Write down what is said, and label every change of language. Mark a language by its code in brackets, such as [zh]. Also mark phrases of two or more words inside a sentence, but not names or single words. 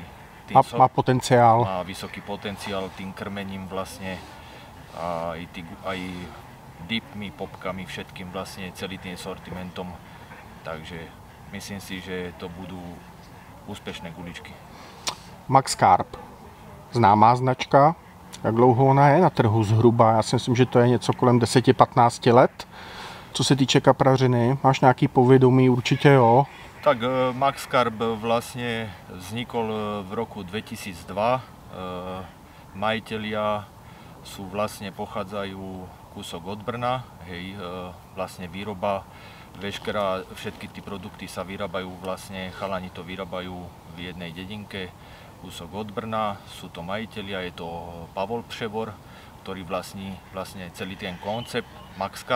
[sk] Má potenciál. Má vysoký potenciál tým krmením vlastne, aj dipmi, popkami, všetkým vlastne, celý tým sortimentom. Takže myslím si, že to budú úspěšné guličky. [cs] Max Carp, známá značka. Jak dlouho ona je na trhu zhruba? Já si myslím, že to je něco kolem 10-15 let. Co se týče kaprařiny, máš nějaký povědomí? Určitě jo. [sk] Tak Max Carp vlastne vznikol v roku 2002. Majitelia sú vlastne pochádzajú kúsok od Brna. Hej, vlastne výroba všetky tí produkty sa vyrábajú vlastne, chalani to vyrábajú v jednej dedinke, kúsok od Brna, sú to majitelia, je to Pavol Převor, ktorý vlastní vlastne celý ten koncept Max Carp.